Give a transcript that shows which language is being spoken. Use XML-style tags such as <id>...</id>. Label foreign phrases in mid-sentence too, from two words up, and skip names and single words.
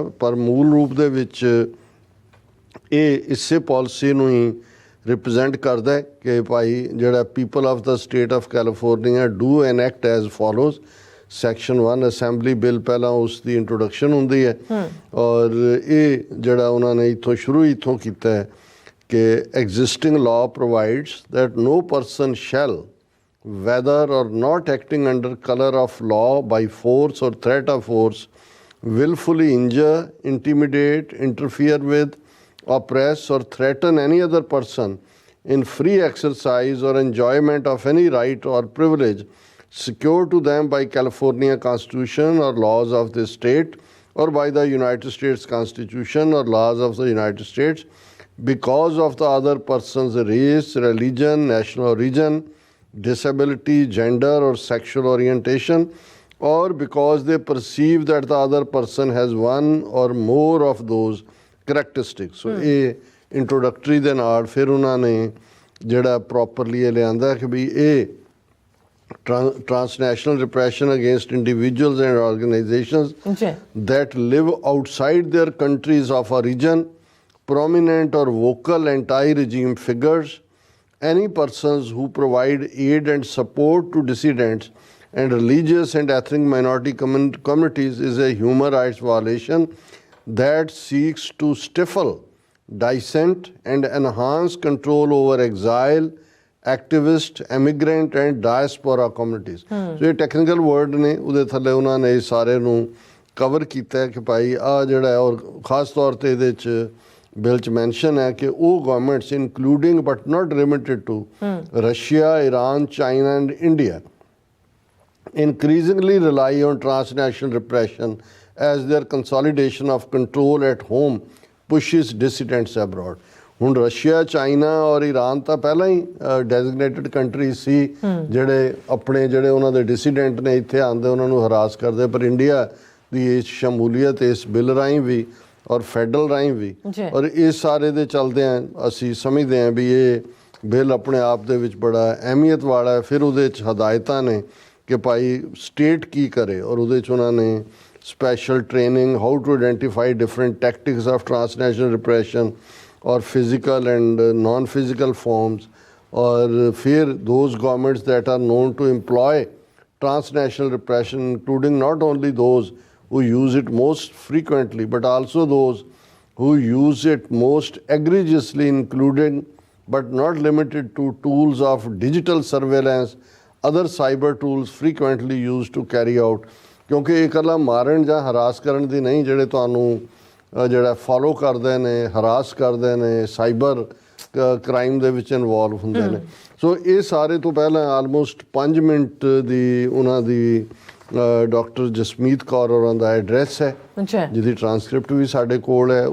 <pa>ਪਰ ਮੂਲ ਰੂਪ ਦੇ ਵਿੱਚ ਇਹ ਇਸੇ ਪਾਲਿਸੀ ਨੂੰ ਹੀ ਰਿਪਰੈਜ਼ੈਂਟ ਕਰਦਾ ਹੈ ਕਿ ਭਾਈ ਜਿਹੜਾ</pa> <en>people of the state of California do enact as follows.</en> <pa>ਸੈਕਸ਼ਨ 1</pa> <en>assembly bill</en> <pa>ਪਹਿਲਾਂ ਉਸ ਦੀ ਇੰਟਰੋਡਕਸ਼ਨ ਹੁੰਦੀ ਹੈ, ਔਰ ਇਹ ਜਿਹੜਾ ਉਹਨਾਂ ਨੇ ਇੱਥੋਂ ਕੀਤਾ ਹੈ ਕਿ</pa> <en>existing law provides that no person shall whether or not acting under color of law by force or threat of force willfully injure, intimidate, interfere with, oppress or threaten any other person in free exercise or enjoyment of any right or privilege secured to them by California Constitution or laws of this state or by the United States Constitution or laws of the United States because of the other person's race, religion, national origin, disability, gender or sexual orientation, or because they perceive that the other person has one or more of those characteristics.</en> <pa>So ਇਹ ਇੰਟਰੋਡਕਟਰੀ ਦੇ ਨਾਲ ਫਿਰ ਉਹਨਾਂ ਨੇ ਜਿਹੜਾ ਪ੍ਰੋਪਰਲੀ ਇਹ ਲਿਆਂਦਾ ਕਿ ਵੀ ਇਹ</pa> <en>transnational repression against individuals and organizations that live outside their countries of origin, prominent or vocal anti-regime figures, any persons who provide aid and support to dissidents and religious and ethnic minority communities is a human rights violation that seeks to stifle dissent and enhance control over exile, activist, immigrant and diaspora communities.</en> <pa>So ਇਹ</pa> <en>technical word</en> <pa>ਨੇ, ਉਹਦੇ ਥੱਲੇ ਉਹਨਾਂ ਨੇ ਸਾਰੇ ਨੂੰ ਕਵਰ ਕੀਤਾ ਕਿ ਭਾਈ ਆ ਜਿਹੜਾ ਹੈ, ਔਰ ਖਾਸ ਤੌਰ ਤੇ ਇਹਦੇ 'ਚ ਬਿੱਲ 'ਚ ਮੈਂਸ਼ਨ ਹੈ ਕਿ ਉਹ</pa> <en>governments including but not limited to</en> <pa>ਰਸ਼ੀਆ,</pa> <en>Iran, China and India increasingly rely on transnational repression as their consolidation of control at home pushes dissidents abroad.</en> <pa>ਹੁਣ ਰਸ਼ੀਆ, ਚਾਈਨਾ ਔਰ ਈਰਾਨ ਤਾਂ ਪਹਿਲਾਂ ਹੀ</pa> <en>designated country</en> <pa>ਸੀ ਜਿਹੜੇ ਆਪਣੇ ਜਿਹੜੇ ਉਹਨਾਂ ਦੇ ਡਿਸੀਡੈਂਟ ਨੇ ਇੱਥੇ ਆਉਂਦੇ ਉਹਨਾਂ ਨੂੰ ਹਰਾਸ ਕਰਦੇ। ਪਰ ਇੰਡੀਆ ਦੀ ਇਸ ਸ਼ਮੂਲੀਅਤ ਇਸ ਬਿੱਲ ਰਾਹੀਂ ਵੀ ਔਰ ਫੈਡਰਲ ਰਾਹੀਂ ਵੀ, ਔਰ ਇਸ ਸਾਰੇ ਦੇ ਚਲਦਿਆਂ ਅਸੀਂ ਸਮਝਦੇ ਹਾਂ ਵੀ ਇਹ ਬਿੱਲ ਆਪਣੇ ਆਪ ਦੇ ਵਿੱਚ ਬੜਾ ਅਹਿਮੀਅਤ ਵਾਲਾ ਹੈ। ਫਿਰ ਉਹਦੇ 'ਚ ਹਦਾਇਤਾਂ ਨੇ ਕਿ ਭਾਈ ਸਟੇਟ ਕੀ ਕਰੇ, ਔਰ ਉਹਦੇ 'ਚ ਉਹਨਾਂ ਨੇ</pa> <en>special training, how to identify different tactics of transnational repression or physical and non-physical forms, or fear those governments that are known to employ transnational repression, including not only those who use it most frequently, but also those who use it most egregiously, including but not limited to tools of digital surveillance, other cyber tools frequently used to carry out.</en> <pa>ਕਿਉਂਕਿ ਇਹ ਇਕੱਲਾ ਮਾਰਨ ਜਾਂ ਹਰਾਸ ਕਰਨ ਦੀ ਨਹੀਂ, ਜਿਹੜੇ ਤੁਹਾਨੂੰ ਜਿਹੜਾ ਫੋਲੋ ਕਰਦੇ ਨੇ, ਹਰਾਸ ਕਰਦੇ ਨੇ,</pa> <en>cyber crime</en> <pa>ਦੇ ਵਿੱਚ ਇਨਵੋਲਵ ਹੁੰਦੇ ਨੇ। ਸੋ ਇਹ ਸਾਰੇ ਤੋਂ ਪਹਿਲਾਂ ਆਲਮੋਸਟ 5 ਮਿੰਟ ਦੀ ਉਹਨਾਂ ਦੀ ਡਾਕਟਰ ਜਸਮੀਤ ਕੌਰ ਹੋਰਾਂ ਦਾ ਐਡਰੈਸ ਹੈ, ਜਿਹਦੀ ਟਰਾਂਸਕ੍ਰਿਪਟ ਵੀ ਸਾਡੇ ਕੋਲ ਹੈ।</pa>